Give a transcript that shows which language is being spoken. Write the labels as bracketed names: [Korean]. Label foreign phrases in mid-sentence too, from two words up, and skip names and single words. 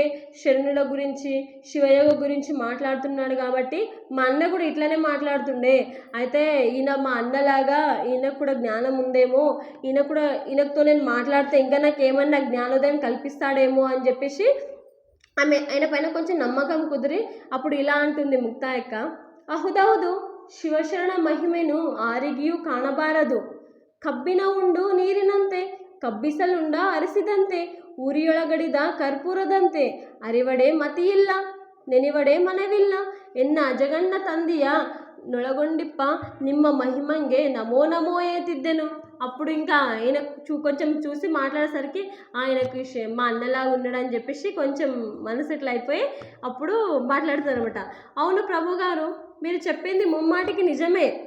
[Telugu] శరణుల గురించి శివయోగ గురించి మాట్లాడుతున్నాడు కాబట్టి మా అన్న కూడా ఇట్లనే మాట్లాడుతుండే, అయితే ఈయన మా అన్నలాగా ఈయనకు కూడా జ్ఞానం ఉందేమో, ఈయనతో నేను మాట్లాడితే ఇంకా నాకు ఏమన్నా జ్ఞానోదయం కల్పిస్తాడేమో అని చెప్పేసి ఆయన పైన కొంచెం నమ్మకం కుదిరి అప్పుడు ఇలా అంటుంది ముక్తాయక్క, [Kannada] ಅಹುದೌದು ಶಿವಶರಣ ಮಹಿಮೆನು ಆರಿಗಿಯೂ ಕಾಣಬಾರದು. ಕಬ್ಬಿನ ಉಂಡು ನೀರಿನಂತೆ, ಕಬ್ಬಿಸಲುಂಡ ಅರಿಸಿದಂತೆ, ಊರಿಯೊಳಗಡಿದ ಕರ್ಪೂರದಂತೆ, ಅರಿವಡೆ ಮತಿಯಿಲ್ಲ, ನೆನೆವಡೆ ಮನವಿಲ್ಲ, ಎನ್ನ ಅಜಗಣ್ಣ ತಂದಿಯ ನೊಳಗೊಂಡಿಪ್ಪ ನಿಮ್ಮ ಮಹಿಮಂಗೆ ನಮೋ ನಮೋ ಏತಿದ್ದೆನು. [Telugu] అప్పుడు ఇంకా ఆయన కొంచెం చూసి మాట్లాడేసరికి ఆయనకి మా అన్నలాగా ఉన్నాడని చెప్పేసి కొంచెం మనసు ఇట్లా అయిపోయి అప్పుడు మాట్లాడుతారు అనమాట. అవును ప్రభు గారు, మీరు చెప్పింది ముమ్మాటికి నిజమే.